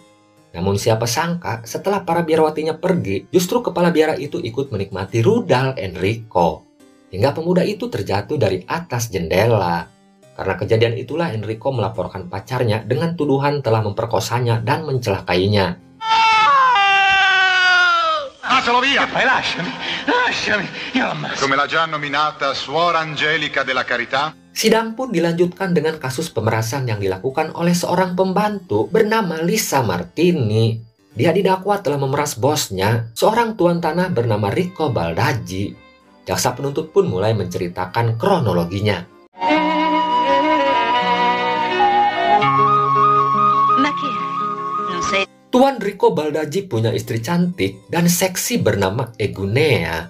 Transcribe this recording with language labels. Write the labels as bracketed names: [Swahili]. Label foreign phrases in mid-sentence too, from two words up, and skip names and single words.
[Indonesian] Namun siapa sangka setelah para biarawatinya pergi, justru kepala biara itu ikut menikmati rudal Enrico. Hingga pemuda itu terjatuh dari atas jendela. Karena kejadian itulah Enrico melaporkan pacarnya dengan tuduhan telah memperkosanya dan mencelakainya. [Italian] Lascialo via! Lasciami! Come l'ha già nominata Suora Angelica della Carità? [Indonesian] Sidang pun dilanjutkan dengan kasus pemerasan yang dilakukan oleh seorang pembantu bernama Lisa Martini. Dia didakwa telah memeras bosnya, seorang tuan tanah bernama Rico Baldaggi. Jaksa penuntut pun mulai menceritakan kronologinya. Tuan Rico Baldaggi punya istri cantik dan seksi bernama Egunea.